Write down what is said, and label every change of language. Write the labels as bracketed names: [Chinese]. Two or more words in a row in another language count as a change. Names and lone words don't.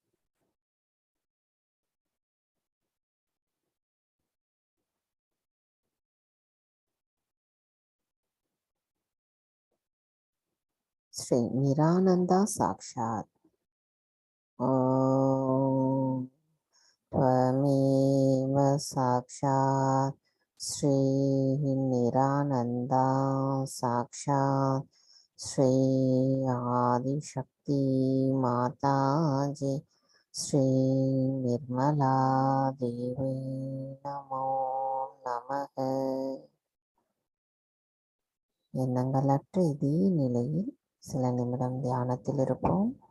[Sanskrit] श्री निरानन्दा साक्षात्. ஓம் त्वमेव साक्षात् श्री निरानंदा साक्षात् श्री आदिशक्ति माताजी श्री निर्मला देवी नमो நமக. [Tamil] எண்ணங்களற்ற இதே நிலையில் சில நிமிடம் தியானத்தில் இருப்போம்.